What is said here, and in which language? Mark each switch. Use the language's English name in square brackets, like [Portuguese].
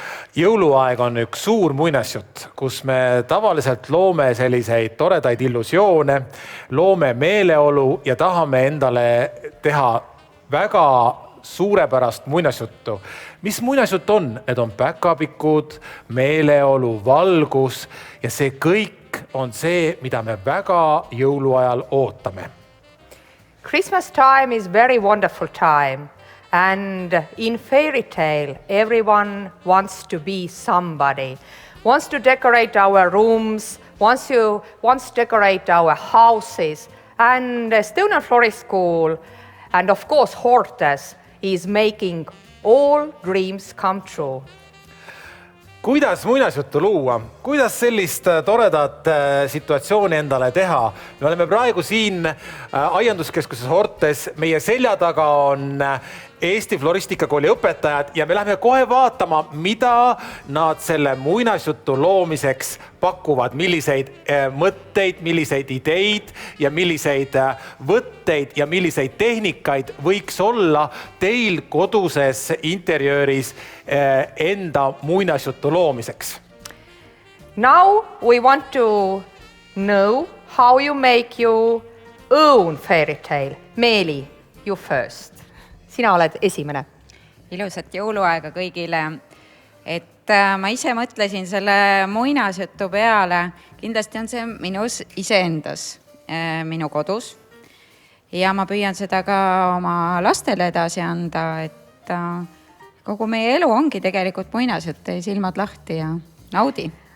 [Estonian] Jõuluaeg on üks suur muinasjutt, kus me tavaliselt loome selliseid toredaid illusioone, loome meeleolu ja tahame endale teha väga suurepärast muinasjuttu. Mis muinasjutt on? Need on päkapikud, meeleolu, valgus ja see kõik on see, mida me väga jõuluajal ootame. [English] Christmas time is very wonderful time. And in fairy tale, everyone wants to be somebody, wants to decorate our rooms, wants to decorate our houses. And Estonian Florist School, and of course Hortes, is making all dreams come true. [Estonian] Kuidas muinasjuttu luua? Kuidas sellist toredat situatsiooni endale teha? Me oleme praegu siin Aianduskeskuses Hortes. Meie selja taga on Eesti Floristikakooli õpetajad ja me läheme kohe vaatama, mida nad selle muinasjutu loomiseks pakuvad, milliseid mõtteid, milliseid ideid ja milliseid võtteid ja milliseid tehnikaid võiks olla teil koduses interjööris enda muinasjutu loomiseks. [English] Now we want to know how you make your own fairy tale. Meeli, you first. [Estonian] Sina oled esimene. Ilusat jõuluaega kõigile. Et ma ise mõtlesin selle muinasjutu peale. Kindlasti on see minus iseendas, minu kodus. Ja ma püüan seda ka oma lastele edasi anda, et kogu meie elu ongi tegelikult muinasjutt, silmad lahti ja naudi.